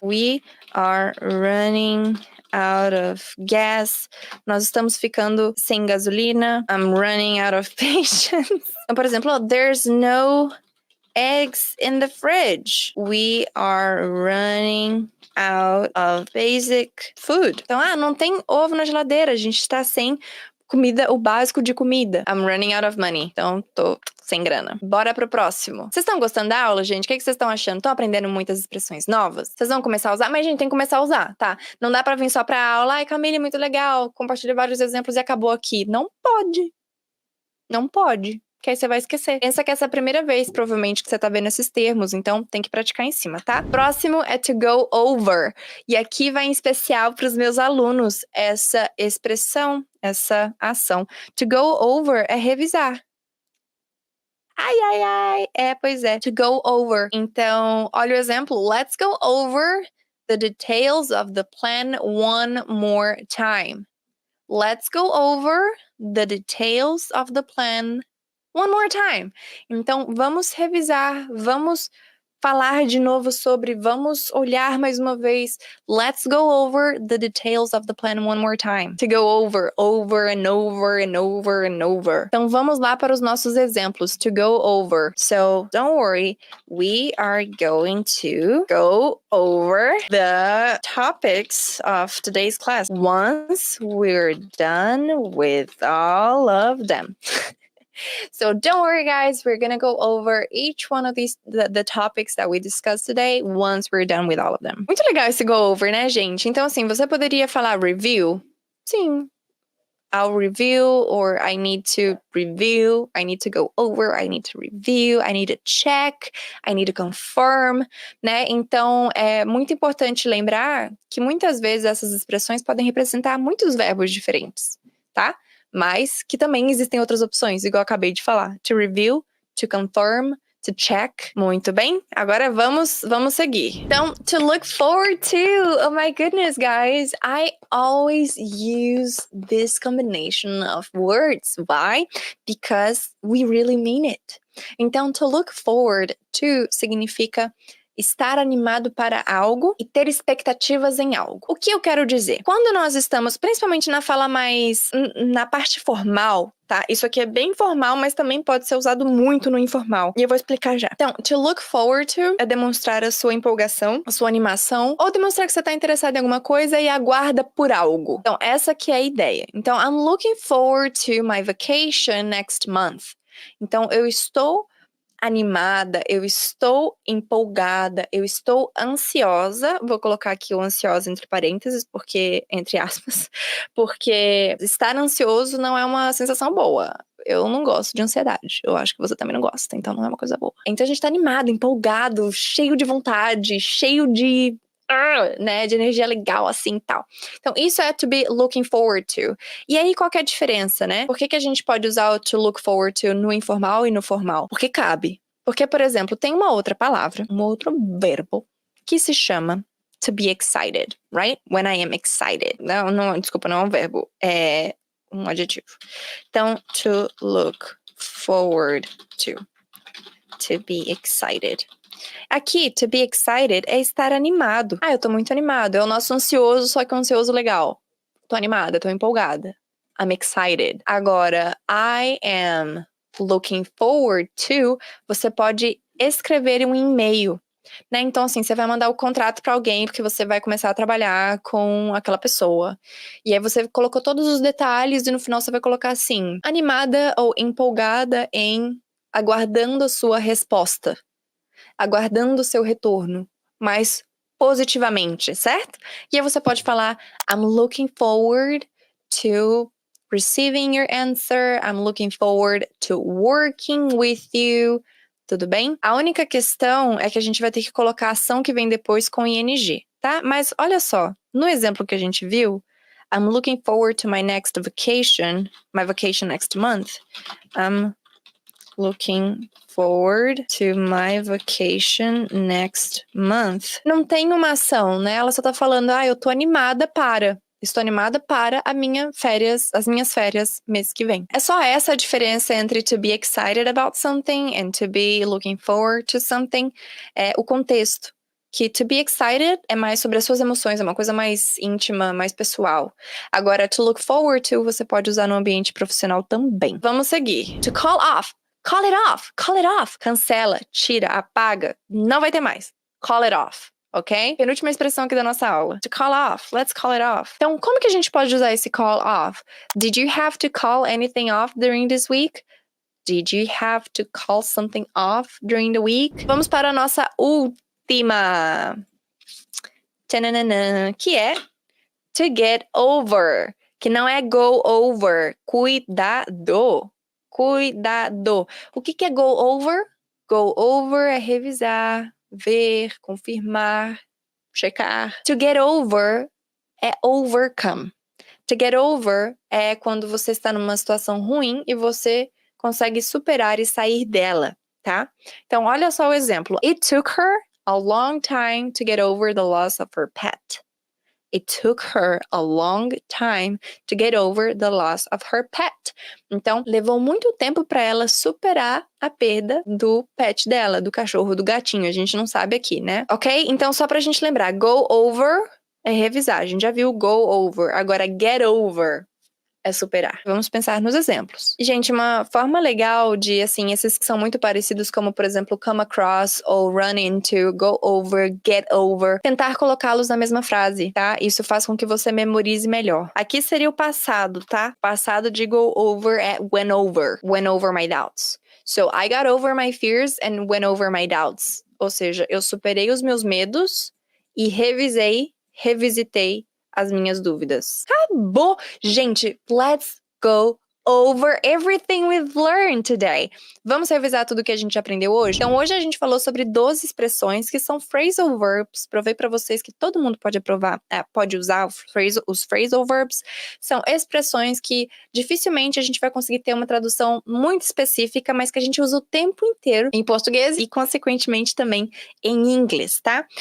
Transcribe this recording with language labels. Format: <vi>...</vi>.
<en>We are running out of gas.</en> <pt>Nós estamos ficando sem gasolina.</pt> <en>I'm running out of patience.</en> <pt>Então, por exemplo,</pt> <en>there's no eggs in the fridge. We are running out of basic food.</en> <pt>Então, não tem ovo na geladeira. A gente tá sem comida, o básico de comida.</pt> <en>I'm running out of money.</en> <pt>Então, tô sem grana. Bora pro próximo. Vocês estão gostando da aula, gente? O que vocês estão achando? Estão aprendendo muitas expressões novas? Vocês vão começar a usar? Mas, gente, tem que começar a usar, tá? Não dá pra vir só pra aula. Ai, Camille, muito legal. Compartilhei vários exemplos e acabou aqui. Não pode. Não pode. Que aí você vai esquecer. Pensa que essa é a primeira vez, provavelmente, que você tá vendo esses termos. Então, tem que praticar em cima, tá? Próximo é to go over. E aqui vai em especial pros meus alunos essa expressão, essa ação. To go over é revisar. Ai, ai, ai. Pois é. To go over. Então, olha o exemplo.</pt> <en>Let's go over the details of the plan one more time. Let's go over the details of the plan one more time.</en> <pt>Então, vamos revisar, vamos falar de novo sobre, vamos olhar mais uma vez.</pt> <en>Let's go over the details of the plan one more time. To go over, over and over and over and over.</en> <pt>Então, vamos lá para os nossos exemplos.</pt> <en>To go over. So, don't worry. We are going to go over the topics of today's class once we're done with all of them. So don't worry, guys. We're going to go over each one of these, the topics that we discussed today once we're done with all of them.</en> <pt>Muito legal esse go over, né, gente? Então, assim, você poderia falar review? Sim.</pt> <en>I'll review, or I need to review, I need to go over, I need to review, I need to check, I need to confirm, né?</en> <pt>Então, é muito importante lembrar que muitas vezes essas expressões podem representar muitos verbos diferentes, tá? Mas que também existem outras opções, igual eu acabei de falar.</pt> <en>To review, to confirm, to check.</en> <pt>Muito bem, agora vamos seguir.</pt> <en>Então, to look forward to. Oh my goodness, guys. I always use this combination of words. Why? Because we really mean it.</en> <pt>Então, to look forward to significa estar animado para algo e ter expectativas em algo. O que eu quero dizer? Quando nós estamos, principalmente na fala mais, na parte formal, tá? Isso aqui é bem formal, mas também pode ser usado muito no informal. E eu vou explicar já. Então, to look forward to é demonstrar a sua empolgação, a sua animação, ou demonstrar que você está interessado em alguma coisa e aguarda por algo. Então, essa aqui é a ideia.</pt> <en>Então, I'm looking forward to my vacation next month.</en> <pt>Então, eu estou animada, eu estou empolgada, eu estou ansiosa, vou colocar aqui o ansiosa entre parênteses, porque, entre aspas, porque estar ansioso não é uma sensação boa. eu não gosto de ansiedade. Eu acho que você também não gosta, então não é uma coisa boa. Então a gente tá animado, empolgado, cheio de vontade, cheio de... né, de energia legal, assim, e tal. Então, isso é to be looking forward to. E aí, qual que é a diferença, né? Por que a gente pode usar o to look forward to no informal e no formal? Porque cabe. Porque, por exemplo, tem uma outra palavra, um outro verbo, que se chama to be excited, right?</pt> <en>When I am excited.</en> <pt>Desculpa, não é um verbo, é um adjetivo. Então, to look forward to be excited. Aqui, to be excited é estar animado. Eu tô muito animado. É o nosso ansioso, só que um ansioso legal. Tô animada, tô empolgada.</pt> <en>I'm excited.</en> <pt>Agora, I am looking forward to, você pode escrever um e-mail, né? Então, assim, você vai mandar o contrato pra alguém, porque você vai começar a trabalhar com aquela pessoa. E aí você colocou todos os detalhes e no final você vai colocar assim, animada ou empolgada em aguardando a sua resposta. Aguardando o seu retorno, mas positivamente, certo? E aí você pode falar,</pt> <en>I'm looking forward to receiving your answer, I'm looking forward to working with you,</en> <pt>tudo bem? A única questão é que a gente vai ter que colocar a ação que vem depois com ing, tá? Mas olha só, no exemplo que a gente viu,</pt> <en>I'm looking forward to my next vacation, my vacation next month. I'm looking forward to my vacation next month.</en> <pt>Não tem uma ação, né? Ela só tá falando, eu tô animada para. Estou animada para as minhas férias mês que vem. É só essa a diferença entre</pt> <en>to be excited about something and to be looking forward to something.</en> <pt>É o contexto. Que to be excited é mais sobre as suas emoções, é uma coisa mais íntima, mais pessoal. Agora, to look forward to, você pode usar no ambiente profissional também. Vamos seguir. To call off. Call it off. Call it off. Cancela, tira, apaga. Não vai ter mais. Call it off. Ok? Penúltima expressão aqui da nossa aula. To call off.</pt> <en>Let's call it off.</en> <pt>Então, como que a gente pode usar esse call off?</pt> <en>Did you have to call anything off during this week? Did you have to call something off during the week?</en> <pt>Vamos para a nossa última. Tchananã, que é to get over. Que não é go over. Cuidado. Cuidado. O que é go over? Go over é revisar, ver, confirmar, checar. To get over é overcome. To get over é quando você está numa situação ruim e você consegue superar e sair dela, tá? Então, olha só o exemplo.</pt> <en>It took her a long time to get over the loss of her pet. It took her a long time to get over the loss of her pet.</en> <pt>Então, levou muito tempo para ela superar a perda do pet dela, do cachorro, do gatinho. A gente não sabe aqui, né? Ok? Então, só pra gente lembrar, go over é revisar. A gente já viu go over. Agora, get over é superar. Vamos pensar nos exemplos. E, gente, uma forma legal de, assim, esses que são muito parecidos, como, por exemplo, come across ou run into, go over, get over, tentar colocá-los na mesma frase, tá? Isso faz com que você memorize melhor. Aqui seria o passado, tá? Passado de go over é went over my doubts.</pt> <en>So, I got over my fears and went over my doubts.</en> <pt>Ou seja, eu superei os meus medos e revisitei as minhas dúvidas. Acabou!</pt> <en>Gente, let's go over everything we've learned today.</en> <pt>Vamos revisar tudo que a gente aprendeu hoje? Então, hoje a gente falou sobre 12 expressões que são phrasal verbs. Provei para vocês que todo mundo pode usar os phrasal verbs. São expressões que dificilmente a gente vai conseguir ter uma tradução muito específica, mas que a gente usa o tempo inteiro em português e, consequentemente, também em inglês, tá?</pt>